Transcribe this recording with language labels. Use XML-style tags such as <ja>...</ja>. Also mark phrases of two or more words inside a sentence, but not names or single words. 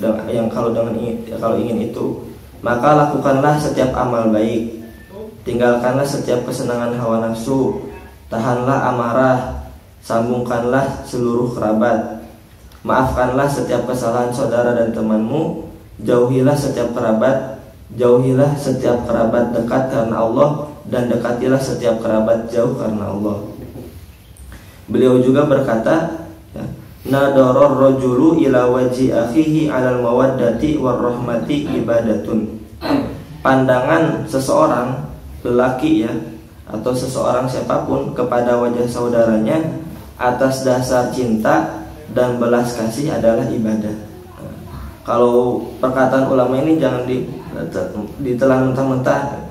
<id>Kalau ingin itu, maka lakukanlah setiap amal baik, tinggalkanlah setiap kesenangan hawa nafsu, tahanlah amarah, sambungkanlah seluruh kerabat, maafkanlah setiap kesalahan saudara dan temanmu, jauhilah setiap kerabat dekat karena Allah, dan dekatilah setiap kerabat jauh karena Allah. Beliau juga berkata,</id> <ar>نظر الرجل إلى وجه أخيه على المودة والرحمة عبادة.</ar> <id>Pandangan seseorang lelaki atau seseorang siapapun kepada wajah saudaranya atas dasar cinta dan belas kasih adalah ibadah. Kalau perkataan ulama ini jangan ditelan mentah-mentah.</id>